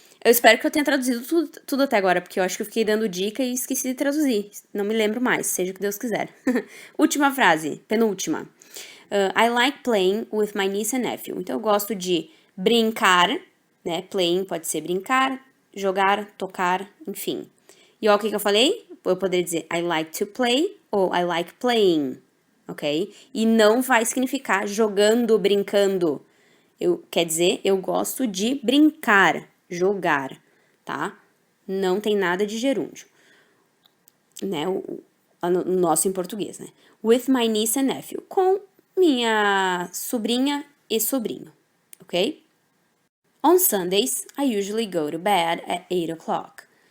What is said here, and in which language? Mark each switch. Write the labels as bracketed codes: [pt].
[pt] Eu espero que eu tenha traduzido tudo até agora, porque eu acho que eu fiquei dando dica e esqueci de traduzir. Não me lembro mais, seja o que Deus quiser. Última frase, penúltima. [en] I like playing with my niece and nephew. [pt] Então, eu gosto de brincar, né? Playing pode ser brincar, jogar, tocar, enfim. E olha o que eu falei? Eu poderia dizer [en] I like to play ou I like playing, ok? [pt] E não vai significar jogando, brincando. Quer dizer, eu gosto de brincar, jogar, tá? Não tem nada de gerúndio, né? O nosso em português, né? [en] With my niece and nephew. [pt] Com minha sobrinha e sobrinho, ok? [en] On Sundays, I usually go to bed at 8 o'clock.